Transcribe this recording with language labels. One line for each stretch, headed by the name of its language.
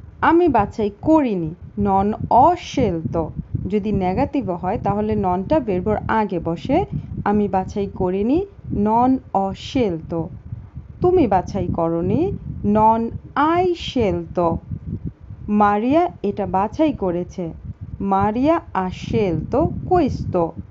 Bangla: আমি বাছাই করিনি,
Italian: non ho scelto.
Bangla: যদি নেগেটিভ হয় তাহলে ননটা ভার্বের আগে বসে। আমি বাছাই করিনি,
Italian: non ho scelto.
Bangla: তুমি বাছাই করনি,
Italian: non hai scelto.
Bangla: মারিয়া এটা বাছাই করেছে,
Italian: Maria ha scelto questo.